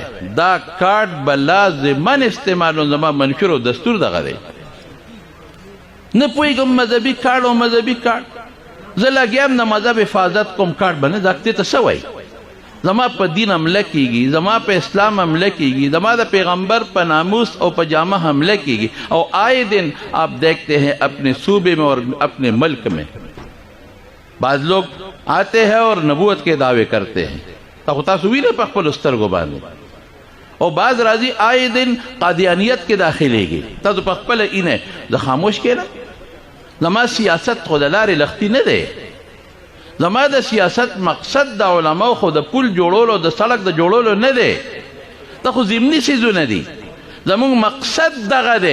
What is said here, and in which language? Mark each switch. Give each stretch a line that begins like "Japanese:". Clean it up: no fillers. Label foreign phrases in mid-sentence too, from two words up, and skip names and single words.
Pashto: دا کارډ به لازمن استعمالوم، زما منشور او دستور دغه دی. نه پوهېږم مذهبي کارډ او مذهبي کارډ، زه لګیا یم د مذهب حفاظت کوم، کارډ به نه دا دې ته څه وایي؟ زما په دین حمله کیږي، زما په اسلام حمله کیږي، زما د پیغمبر په ناموس او په جامه حمله کیږي،
Urdu: اور آئے دن آپ دیکھتے ہیں اپنے صوبے میں اور اپنے ملک میں بعض لوگ آتے ہیں اور نبوت کے دعوے کرتے ہیں،
Pashto: تاسو ویلې په خپلو سترګو باندې، او بعض راځي
Urdu: آئے دن
Pashto: قادیانیت کې داخلېږي، تاسو په خپله اینه زه خاموش کېنم. زما سیاست خو د لارې لختي نه دی، زما د سیاست مقصد د علماو خو د پل جوړولو د سړک د جوړولو نه دی، دا خو ضمني څیزونه دي. زموږ مقصد دغه دی.